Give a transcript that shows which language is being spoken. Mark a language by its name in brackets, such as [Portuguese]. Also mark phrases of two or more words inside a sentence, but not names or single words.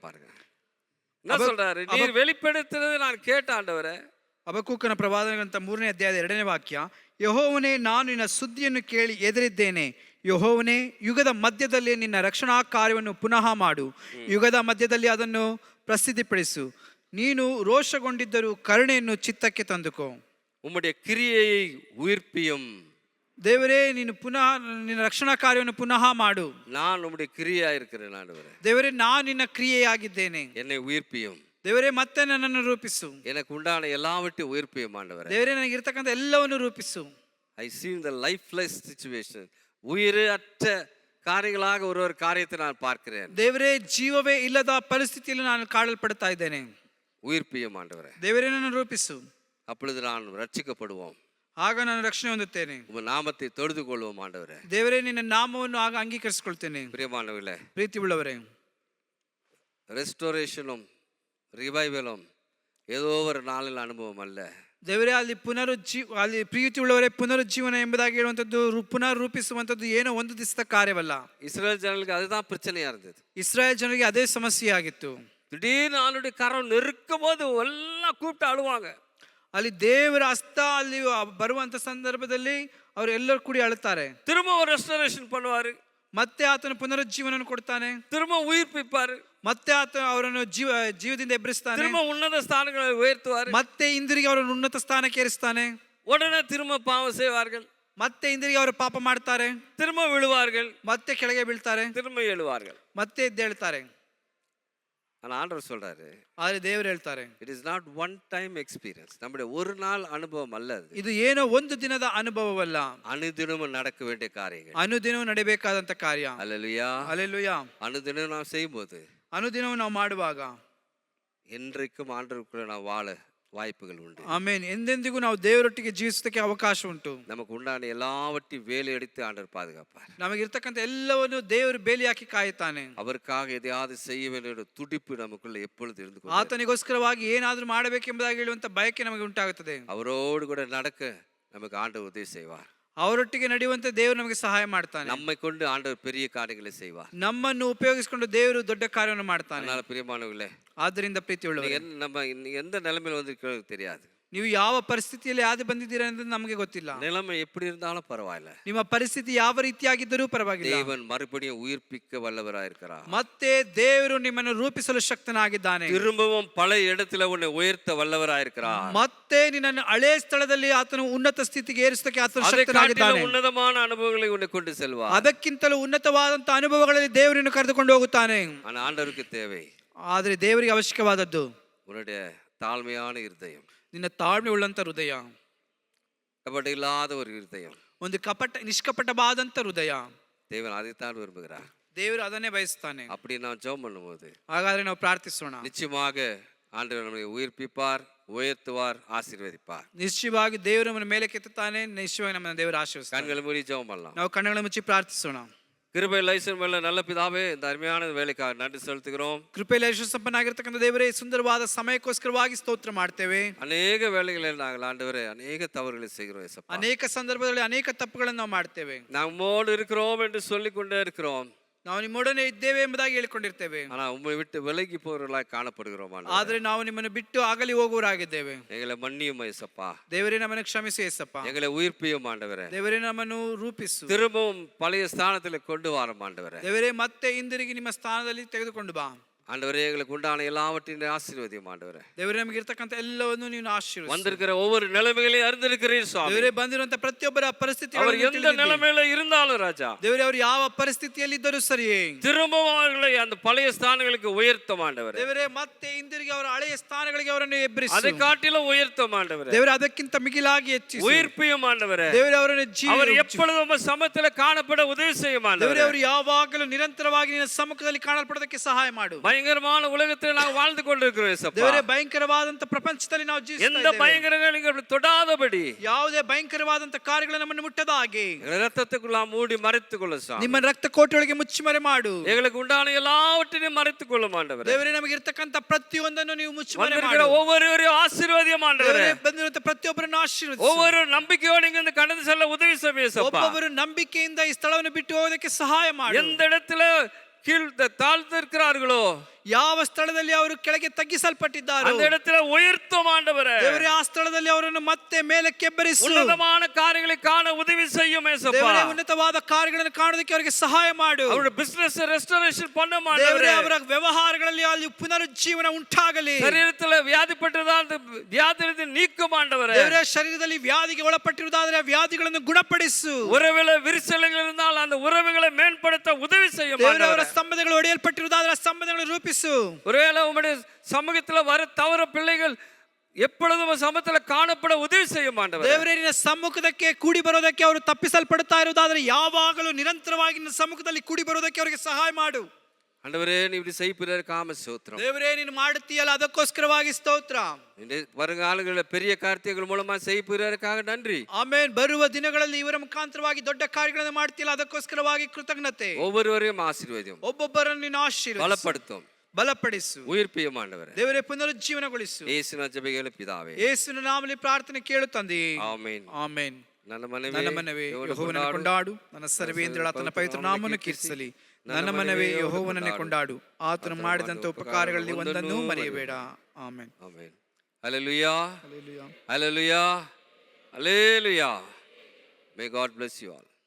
[Tamil] பாருங்க என்ன சொல்றாரு, நீர் வெளிப்படுத்தினதை நான் கேட்ட ஆண்டவரே. [Kannada] ಹಬಕ್ಕೂಕನ ಪ್ರವಾದನ ಗ್ರಂಥ 3ನೇ ಅಧ್ಯಾಯದ 2ನೇ ವಾಕ್ಯ, ಯೆಹೋವನೇ, ನಾನು ನಿನ್ನ ಸುದ್ದಿಯನ್ನು ಕೇಳಿ ಎದುರಿದ್ದೇನೆ. ಯೆಹೋವನೇ, ಯುಗದ ಮಧ್ಯದಲ್ಲಿ ನಿನ್ನ ರಕ್ಷಣಾ ಕಾರ್ಯವನ್ನು ಪುನಃ ಮಾಡು, ಯುಗದ ಮಧ್ಯದಲ್ಲಿ ಅದನ್ನು ಪ್ರಸಿದ್ಧಿಪಡಿಸು. ನೀನು ರೋಷಗೊಂಡಿದ್ದರೂ ಕರುಣೆಯನ್ನು ಚಿತ್ತಕ್ಕೆ ತಂದುಕೋ. [Tamil] உம்முடைய கிரியை உயிர்ப்பியும். [Kannada] ದೇವರೇ, ನೀನು ಪುನಃ ನಿನ್ನ ರಕ್ಷಣಾ ಕಾರ್ಯವನ್ನು ಪುನಃ ಮಾಡು. [Tamil] நான் உம்முடைய கிரியா இருக்கிறேன் ஆண்டவரே. [Kannada] ದೇವರೇ, ನಾನು ನಿನ್ನ ಕ್ರಿಯೆಯಾಗಿದ್ದೇನೆ. [Tamil] என்னை உயிர்ப்பியும். [Kannada] ದೇವರೇ, ಮತ್ತೆ ನನ್ನನ್ನು ರೂಪಿಸು. [Tamil] எனக்கு உண்டான எல்லாவற்றையும் உயிர்ப்பியும் ஆண்டவரே. [Kannada] ದೇವರೇ, ನನಗೆ ಇರತಕ್ಕಂಥ ಎಲ್ಲವನ್ನು ರೂಪಿಸು. [English] I see the lifeless situation, [Tamil] உயிரே அற்ற காரியங்களாக ஒரு காரியத்தை நான் பார்க்கிறேன். [Kannada] ದೇವರೇ, ಜೀವವೇ ಇಲ್ಲದ ಪರಿಸ್ಥಿತಿಯಲ್ಲಿ ನಾನು ಕಾಡಲ್ಪಡ್ತಾ ಇದ್ದೇನೆ. [Tamil] உயிர்ப்பியும் ஆண்டவரே. [Kannada] ದೇವರೇ, ನನ್ನನ್ನು ರೂಪಿಸು. [Tamil] அப்பொழுது நான் ரட்சிக்கப்படுவோம். [Kannada] ಆಗ ನಾನು ರಕ್ಷಣೆ ಹೊಂದುತ್ತೇನೆ. [Tamil] உங்க நாமத்தை தொழுது கொள்வோம் ஆண்டவரே. [Kannada] ದೇವರೇ, ನಿನ್ನ ನಾಮವನ್ನು ಆಗ ಅಂಗೀಕರಿಸಿಕೊಳ್ತೇನೆ. [Tamil] பிரியமானவர்களே, [Kannada] ಪ್ರೀತಿ ಉಳ್ಳವರೇ, [Tamil] ரெஸ்டோரேஷனும் ರಿವೈವலும் ஏதோ ஒரு நாளில் அனுபவம் அல்ல. [Kannada] ದೇವರೇ, ಅಲ್ಲಿ ಪ್ರೀತಿ ಉಳ್ಳವರೇ, ಪುನರುಜ್ಜೀವನ ಎಂಬುದಾಗಿ ಹೇಳುವಂಥದ್ದು, ಪುನರ್ ರೂಪಿಸುವಂಥದ್ದು ಏನೋ ಒಂದು ದಿವಸದ ಕಾರ್ಯವಲ್ಲ. [Tamil] இஸ்ரேல் ஜனங்களுக்கு அதுதான் பிரச்சனையா இருந்தது. [Kannada] ಇಸ್ರಾಯೇಲ್ ಜನರಿಗೆ ಅದೇ ಸಮಸ್ಯೆ ಆಗಿತ್ತು. [Tamil] திடீர்னு ஆளுடைய கரம் நெருக்கும் போது எல்லாம் கூப்பிட்டு அழுவாங்க. [Kannada] ಅಲ್ಲಿ ದೇವರ ಹಸ್ತ ಅಲ್ಲಿ ಬರುವಂತ ಸಂದರ್ಭದಲ್ಲಿ ಅವರು ಎಲ್ಲರೂ ಕೂಡಿ ಅಳುತ್ತಾರೆ. [Tamil] திரும்ப ஒரு ரெஸ்டோரேஷன் பண்ணுவாரு, [Kannada] ಮತ್ತೆ ಆತನ ಪುನರುಜ್ಜೀವನ ಕೊಡ್ತಾನೆ, [Tamil] திரும்ப உயிர்ப்பிப்பாரு, [Kannada] ಮತ್ತೆ ಆತ ಅವರನ್ನು ಜೀವದಿಂದ ಎಬ್ಬರಿಸ್ತಾನೆ, [Tamil] திரும்ப உன்னத ஸ்தானங்களை உயர்த்துவாரு, [Kannada] ಮತ್ತೆ ಹಿಂದಿರುಗಿ ಅವರನ್ನು ಉನ್ನತ ಸ್ಥಾನಕ್ಕೆ ಏರಿಸ್ತಾನೆ. [Tamil] உடனே திரும்ப பாவம் செய்வார்கள், [Kannada] ಮತ್ತೆ ಹಿಂದಿರುಗಿ ಅವರು ಪಾಪ ಮಾಡ್ತಾರೆ, [Tamil] திரும்ப விழுவார்கள், [Kannada] ಮತ್ತೆ ಕೆಳಗೆ ಬೀಳ್ತಾರೆ, [Tamil] திரும்ப எழுவார்கள். [Kannada] ಮತ್ತೆ ಎದ್ದೇಳ್ತಾರೆ. [Tamil] ஆனால் ஆண்டவர் சொல்றாரு, [Kannada] ಆದ್ರೆ ದೇವರು ಹೇಳ್ತಾರೆ, [English] It is not one time experience. [Tamil] நம்முடைய ஒரு நாள் அனுபவம் அல்ல அது. [Kannada] ಇದು ಏನೋ ಒಂದು ದಿನದ ಅನುಭವವಲ್ಲ, [Tamil] அனுதினமும் நடக்க வேண்டிய காரியங்கள். [Kannada] ಅನುದಿನವೂ ನಡೆಯಬೇಕಾದಂತ ಕಾರ್ಯ. [Tamil] அல்லேலூயா. [Kannada] ಹಲ್ಲೆಲೂಯಾ. [Tamil] அனுதினம் நாம் செய்யும்போது [Kannada] ಅನುದಿನವೂ ನಾವು ಮಾಡುವಾಗ [Tamil] என்றைக்கும் ஆண்டவருக்குள்ள நாம் வாழ வாய்ப்புகள் உண்டு. [Kannada] ಆಮೇನ್. ಎಂದೆಂದಿಗೂ ನಾವು ದೇವರೊಟ್ಟಿಗೆ ಜೀವಿಸೋದಕ್ಕೆ ಅವಕಾಶ ಉಂಟು. [Tamil] நமக்கு உண்டான எல்லாவற்றையும் வேலை எடுத்து ஆண்டவர் பாதுகாப்பார். [Kannada] ನಮಗಿರ್ತಕ್ಕಂಥ ಎಲ್ಲವನ್ನು ದೇವರು ಬೇಲಿ ಹಾಕಿ ಕಾಯುತ್ತಾನೆ. [Tamil] அவருக்காக எதையாவது செய்ய வேண்டிய துடிப்பு நமக்குள்ள எப்பொழுது இருந்து கொண்டே [Kannada] ಆತನಿಗೋಸ್ಕರವಾಗಿ ಏನಾದರೂ ಮಾಡಬೇಕೆಂಬುದಾಗಿ ಹೇಳುವಂತ ಬಯಕೆ ನಮಗೆ ಉಂಟಾಗುತ್ತದೆ. [Tamil] அவரோடு கூட நடக்க நமக்கு ஆண்டவர் உதவி செய்வார். [Kannada] ಅವರೊಟ್ಟಿಗೆ ನಡೆಯುವಂತೆ ದೇವರು ನಮಗೆ ಸಹಾಯ ಮಾಡ್ತಾನೆ. [Tamil] நம்மை கொண்டு ஆண்டவர் பெரிய காரியங்களை செய்வார். [Kannada] ನಮ್ಮನ್ನು ಉಪಯೋಗಿಸಿಕೊಂಡು ದೇವರು ದೊಡ್ಡ ಕಾರ್ಯವನ್ನು ಮಾಡ್ತಾನೆ. [Tamil] அதனால பிரியமானவர்களே, [Kannada] ಆದ್ದರಿಂದ ಪ್ರೀತಿಯುಳ್ಳವರೇ, [Tamil] நம்ம எந்த நிலைமையில வந்திருக்கிறோம் தெரியாது. [Kannada] ನೀವು ಯಾವ ಪರಿಸ್ಥಿತಿಯಲ್ಲಿ ಯಾವ್ದು ಬಂದಿದ್ದೀರಾ ಅಂತ ನಮಗೆ ಗೊತ್ತಿಲ್ಲ. [Tamil] நிலைமை எப்படி இருந்தாலும் பரவாயில்ல. [Kannada] ನಿಮ್ಮ ಪರಿಸ್ಥಿತಿ ಯಾವ ರೀತಿಯಾಗಿದ್ದರೂ ಪರವಾಗಿಲ್ಲ. [Tamil] தேவன் மறுபடியும் உயிர்ப்பிக்க வல்லவராயிருக்கிறார். [Kannada] ಮತ್ತೆ ದೇವರು ನಿಮ್ಮನ್ನು ರೂಪಿಸಲು ಶಕ್ತನಾಗಿದ್ದಾನೆ. [Tamil] திரும்பவும் பழைய இடத்துல உன்னை உயர்த்த வல்லவராயிருக்கிறார். [Kannada] ಮತ್ತೆ ನಿನ್ನನ್ನು ಹಳೆ ಸ್ಥಳದಲ್ಲಿ ಆತನು ಉನ್ನತ ಸ್ಥಿತಿಗೆ ಏರಿಸೋದಕ್ಕೆ ಆತನು ಶಕ್ತನಾಗಿದ್ದಾನೆ. [Tamil] உன்னதமான அனுபவங்களை உன்னை கொண்டு செல்வார். [Kannada] ಅದಕ್ಕಿಂತಲೂ ಉನ್ನತವಾದಂತಹ ಅನುಭವಗಳಲ್ಲಿ ದೇವರನ್ನು ಕರೆದುಕೊಂಡು ಹೋಗುತ್ತಾನೆ. [Tamil] ஆனா ஆண்டவருக்கு தேவை [Kannada] ಆದರೆ ದೇವರಿಗೆ ಅವಶ್ಯಕವಾದದ್ದು [Tamil] உன்னுடைய தாழ்மையான இருதயம், [Kannada] ನಿನ್ನ ತಾಳ್ಮೆ ಉಳ್ಳಂತ ಹೃದಯ, [Tamil] கபட இல்லாத ஒரு இருதயம். [Kannada] ಒಂದು ನಿಷ್ಕಪಟವಾದಂತ ಹೃದಯ. [Tamil] தேவன் அதைத்தான் விரும்புகிறார். [Kannada] ದೇವರು ಅದನ್ನೇ ಬಯಸ್ತಾನೆ. [Tamil] அப்படி நாம் ஜெபம் பண்ணும்போது [Kannada] ಹಾಗಾದ್ರೆ ನಾವು ಪ್ರಾರ್ಥಿಸೋಣ. [Tamil] நிச்சயமாக ஆண்டவர் நம்மை உயிர்ப்பிப்பார், உயர்த்துவார், ஆசீர்வதிப்பார். [Kannada] ನಿಶ್ಚಯವಾಗಿ ದೇವರು ನಮ್ಮನ್ನು ಮೇಲೆ ಕೆತ್ತುತ್ತಾನೆ. ನಿಶ್ಚಯವಾಗಿ ನಮ್ಮನ್ನು ದೇವರು ಆಶೀರ್ವದಿಸ್ತಾನೆ. [Tamil] கண்களை மூடி ஜெபம் பண்ணலாம். [Kannada] ನಾವು ಕಣ್ಣುಗಳನ್ನು ಮುಚ್ಚಿ ಪ್ರಾರ್ಥಿಸೋಣ. [Tamil] கிருபை லைசன் மேல நல்ல பிதாவே, இந்த அருமையான வேலைக்காக நன்றி செலுத்துகிறோம். [Kannada] ಕೃಪೆಯಲ್ಲಿ ಸಂಪನ್ನಾಗಿರ್ತಕ್ಕಂಥ ದೇವರೇ, ಸುಂದರವಾದ ಸಮಯಕ್ಕೋಸ್ಕರವಾಗಿ ಸ್ತೋತ್ರ ಮಾಡ್ತೇವೆ. ಅನೇಕ ವೇಳೆಗಳಲ್ಲಿ [Tamil] நாங்கள் ஆண்டவரே அநேக தவறுகளை செய்கிறோம் இயேசப்பா. [Kannada] ಅನೇಕ ಸಂದರ್ಭದಲ್ಲಿ ಅನೇಕ ತಪ್ಪುಗಳನ್ನು ನಾವು ಮಾಡ್ತೇವೆ. [Tamil] நம்மோடு இருக்கிறோம் என்று சொல்லிக்கொண்டே இருக்கிறோம். [Kannada] ನಾವು ನಿಮ್ಮೊಡನೆ ಇದ್ದೇವೆ ಎಂಬುದಾಗಿ ಹೇಳಿಕೊಂಡಿರ್ತೇವೆ. [Tamil] ஆனா உம்மை விட்டு விலகி போகிறவர்களாய் காணப்படுகிறோம். [Kannada] ಆದ್ರೆ ನಾವು ನಿಮ್ಮನ್ನು ಬಿಟ್ಟು ಅಗಲಿ ಹೋಗುವವರಾಗಿದ್ದೇವೆ. [Tamil] எங்களை மன்னியும் இயேசப்பா. [Kannada] ದೇವರೇ ನಮ್ಮನ್ನು ಕ್ಷಮಿಸಿ ಯೇಸಪ್ಪ. [Tamil] எங்களை உயிர்ப்பியும் ஆண்டவரே. [Kannada] ದೇವರೇ ನಮ್ಮನ್ನು ರೂಪಿಸು. [Tamil] திரும்பவும் பழைய ஸ்தானத்தில் கொண்டு வரும் ஆண்டவரே. [Kannada] ದೇವರೇ ಮತ್ತೆ ಹಿಂದಿರುಗಿ ನಿಮ್ಮ ಸ್ಥಾನದಲ್ಲಿ ತೆಗೆದುಕೊಂಡು ಬಾ. [Tamil] ஆண்டவரே, எங்களுக்கு உண்டான எல்லாவற்றையும் ஆசீர்வதியும் ஆண்டவரೇ. [Kannada] ದೇವರೇ, ನಮಗೆ ಇರತಕ್ಕಂತ ಎಲ್ಲವನ್ನು ನೀವು ಆಶೀರ್ವದಿಸಿ. [Tamil] வந்திருக்கிற ஒவ்வொரு நிலைமைகளையும் அறிந்திருக்கிறீர் சுவாமி. [Kannada] ದೇವರೇ, ಬಂದಿರುವಂತ ಪ್ರತಿಯೊಬ್ಬರ ಪರಿಸ್ಥಿತಿಗಳನ್ನು [Tamil] அவர் எந்த நிலைமையில இருந்தாலும் ராஜா, [Kannada] ದೇವರೇ, ಅವರು ಯಾವ ಪರಿಸ್ಥಿತಿಯಲ್ಲಿ ಇದ್ದರೂ ಸರಿಯೇ [Tamil] திரும்பவும் அவர்களை அந்த பழைய ஸ்தானங்களுக்கு உயர்த்தும் ஆண்டவரே. [Kannada] ದೇವರೇ, ಮತ್ತೆ ಹಿಂದಿರುಗಿ ಅವರ ಹಳೆಯ ಸ್ಥಾನಗಳಿಗೆ ಅವರನ್ನು ಎಬ್ಬರಿಸು. [Tamil] அதை காட்டிலும் உயர்த்தும் ஆண்டவரே. [Kannada] ದೇವರೇ, ಅದಕ್ಕಿಂತ ಮಿಗಿಲಾಗಿ ಹೆಚ್ಚಿಸು. [Tamil] உயிர்ப்பியும் ஆண்டவரே. [Kannada] ದೇವರೇ, ಅವರನ್ನು [Tamil] அவர் எப்பொழுதும் சமத்துல காணப்பட உதவி செய்யும் ஆண்டவரே. [Kannada] ದೇವರೇ, ಅವರು ಯಾವಾಗಲೂ ನಿರಂತರವಾಗಿ ನಿನ್ನ ಸಮ್ಮುಖದಲ್ಲಿ ಕಾಣಲ್ಪಡೋದಕ್ಕೆ ಸಹಾಯ ಮಾಡು. [Tamil] பயங்கரமான உலகத்தில் ನಾವು வாழ்ந்து கொண்டிருக்கிறோம் இயேசப்பா. [Kannada] ದೇವರೇ, ಭಯಂಕರವಾದಂತ ಪ್ರಪಂಚದಲ್ಲಿ ನಾವು ಜೀವಿಸ್ತಾ [Tamil] எந்த [Kannada] ಇದ್ದೇವೆ. [Tamil] பயங்கரங்களை தொடாதபடி, [Kannada] ಯಾವುದೇ ಭಯಂಕರವಾದಂತ ಕಾರ್ಯಗಳು ನಮ್ಮನ್ನು ಮುಟ್ಟದ ಹಾಗೆ [Tamil] ரத்தத்துக்குள்ள மூடி மறைத்துக்கொள்ள சுவாமி. [Kannada] ನಿಮ್ಮ ರಕ್ತ ಕೋಟೆಯೊಳಗೆ ಮುಚ್ಚುಮರೆ ಮಾಡು. [Tamil] எங்களுக்கு உண்டான எல்லாவற்றையும் மறைத்துக்கொள்ளும் ஆண்டவரே. [Kannada] ದೇವರೇ, ನಮಗೆ ಇರತಕ್ಕಂತ ಪ್ರತಿಯೊಂದನ್ನು ನೀವು ಮುಚ್ಚುಮರೆ [Tamil] வந்திருக்கிற [Kannada] ಮಾಡು. [Tamil] ஒவ்வொருவரையும் ஆசீர்வாதம் ஆண்டவரே. [Kannada] ದೇವರೇ, ಬಂದಿರುವಂತ ಪ್ರತಿಯೊಬ್ಬರನ್ನು ಆಶೀರ್ವದಿಸು. [Tamil] ஒவ்வொரு நம்பிக்கையோடு இங்க கடந்து செல்ல உதவி செய்யும் இயேசப்பா. [Kannada] ಒಬ್ಬೊಬ್ಬರು ನಂಬಿಕೆಯಿಂದ ಈ ಸ್ಥಳವನ್ನು ಬಿಟ್ಟು ಹೋಗೋದಕ್ಕೆ ಸಹಾಯ ಮಾಡು. [Tamil] எந்த இடத்துல கீழ் தாழ்ந்திருக்கிறார்களோ, [Kannada] ಯಾವ ಸ್ಥಳದಲ್ಲಿ ಅವರು ಕೆಳಗೆ ತಗ್ಗಿಸಲ್ಪಟ್ಟಿದ್ದಾರೋ [Tamil] அந்த இடத்துல உயர்த்தும் ஆண்டவரே. [Kannada] ದೇವರೇ, ಆ ಸ್ಥಳದಲ್ಲಿ ಅವರನ್ನು ಮತ್ತೆ ಮೇಲೆ ಕೆಬ್ಬರಿಸು. [Tamil] உன்னதமான காரியங்களை காண உதவி செய்யும் இயேசப்பா. [Kannada] ದೇವರೇ, ಉನ್ನತವಾದ ಕಾರ್ಯಗಳನ್ನು ಕಾಣೋದಕ್ಕೆ ಅವರಿಗೆ ಸಹಾಯ ಮಾಡು. [Tamil] அவருடைய [English] business restoration [Tamil] பண்ண [Kannada] ದೇವರೇ, [Tamil] ஆண்டவரே. [Kannada] ಅವರ ವ್ಯವಹಾರಗಳಲ್ಲಿ ಅಲ್ಲಿ ಪುನರುಜ್ಜೀವನ ಉಂಟಾಗಲಿ. [Tamil] சரீரத்துல வியாதிப்பட்டதா அந்த வியாதியை நீக்கும் ஆண்டவரே. [Kannada] ದೇವರೇ, ಶರೀರದಲ್ಲಿ ವ್ಯಾಧಿಗೆ ಒಳಪಟ್ಟಿರುವುದಾದರೆ ಆ ವ್ಯಾಧಿಗಳನ್ನು ಗುಣಪಡಿಸು. [Tamil] உறவுல விரிசல்கள் இருந்தால் அந்த உறவுகளை மேம்படுத்த உதவி செய்யும் [Kannada] ದೇವರೇ, ಅವರ [Tamil] ஆண்டவரே. [Kannada] ಸಂಬಂಧಗಳು ಒಡೆಯಲ್ಪಟ್ಟಿರುವುದಾದರೆ ಆ ಸಂಬಂಧಗಳನ್ನು ರೂಪಿಸು. [Tamil] ஒருவேளை உம்முடைய சமூகத்துல வர தவற பிள்ளைகள் எப்பொழுதும் சமூகத்துல காணப்பட உதவி செய்யும் ஆண்டவரே. [Kannada] ದೇವರೇ, ನಿನ್ನ ಸಮ್ಮುಖದಕ್ಕೆ ಕೂಡಿ ಬರೋದಕ್ಕೆ ಅವರು ತಪ್ಪಿಸಲ್ಪಡುತ್ತಾ ಇರುವುದಾದರೆ ಯಾವಾಗಲೂ ನಿರಂತರವಾಗಿ ನಿನ್ನ ಸಮ್ಮುಖದಲ್ಲಿ ಕೂಡಿ ಬರೋದಕ್ಕೆ ಅವರಿಗೆ ಸಹಾಯ ಮಾಡು. [Tamil] ஆண்டவரே, நீ இப்படி செய்யப்படுறதுக்காக ஸ்தோத்திரம். [Kannada] ದೇವರೇ, ನೀನು ಮಾಡುತ್ತೀಯಲ್ಲ, ಅದಕ್ಕೋಸ್ಕರವಾಗಿ ಸ್ತೋತ್ರ. [Tamil] வருங்காலங்களில் பெரிய காரியங்கள் மூலமா செய்யப்படுறதுக்காக நன்றி. [Kannada] ಆಮೇನ್. ಬರುವ ದಿನಗಳಲ್ಲಿ ಇವರ ಮುಖಾಂತರವಾಗಿ ದೊಡ್ಡ ಕಾರ್ಯಗಳನ್ನು ಮಾಡ್ತೀಯಲ್ಲ, ಅದಕ್ಕೋಸ್ಕರವಾಗಿ ಕೃತಜ್ಞತೆ. [Tamil] ஒவ்வொருவரையும் ஆசீர்வதியும், [Kannada] ಒಬ್ಬೊಬ್ಬರನ್ನು ನೀನು ಆಶೀರ್ವದಿಸು, [Tamil] பலப்படுத்தும், [Kannada] ಬಲಪಡಿಸು. [Tamil] உயிர்ப்பியும் ஆண்டவரೇ. [Kannada] ದೇವರೇ, ಪುನರುಜ್ಜೀವನಗೊಳಿಸು. [Tamil] இயேசுவின் ஜெபங்களை பிதாவே. [Kannada] ಯೇಸುವಿನ ನಾಮದಲ್ಲಿ ಪ್ರಾರ್ಥನೆ ಕೇಳು ತಂದೆಯೇ. [Tamil] ஆமென். [Kannada] ಆಮೇನ್. ನನ್ನ ನನ್ನ ಮನವೇ ಯೆಹೋವನನ್ನು ಕೊಂಡಾಡು, ನನ್ನ ಸರ್ವೇಂದ್ರಳ ಆತನ ಪವಿತ್ರ ನಾಮವನ್ನು ಕೀರ್ತಿಸಲಿ. ನನ್ನ ಮನವೇ ಯೆಹೋವನನ್ನೇ ಕೊಂಡಾಡು, ಆತನು ಮಾಡಿದಂತ ಉಪಕಾರಗಳಲ್ಲಿ ಒಂದನ್ನೂ ಮರೆಯಬೇಡ. ಆಮೆನ್. ಆಮೆನ್. ಹಲ್ಲೆಲೂಯಾ. ಹಲ್ಲೆಲೂಯಾ. ಹಲ್ಲೆಲೂಯಾ. ಹಲ್ಲೆಲೂಯಾ. [English] May God bless you all.